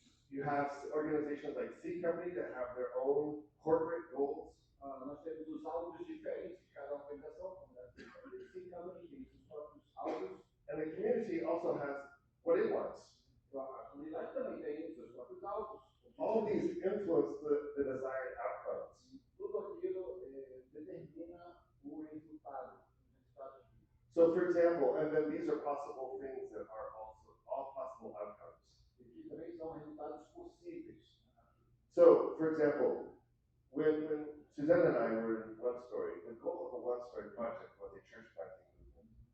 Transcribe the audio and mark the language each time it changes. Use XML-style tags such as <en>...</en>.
<en>you have organizations like C Company that have their own corporate goals.</en> <pt>nós temos os alvos diferentes de cada organização, como a C Company tem seus próprios alvos,</pt> <en>And the community also has what it wants.</en> <pt>a comunidade também tem seus próprios alvos.</pt> <en>All these influence the desired outcomes.</en> <pt>Tudo aquilo determina o resultado.</pt> <en>So, for example, and then these are possible things that are also all possible outcomes.</en> <pt>E também são resultados possíveis.</pt> <en>So, for example, when Suzanne and I were in One Story, the goal of the One Story project was a church planting movement.</en>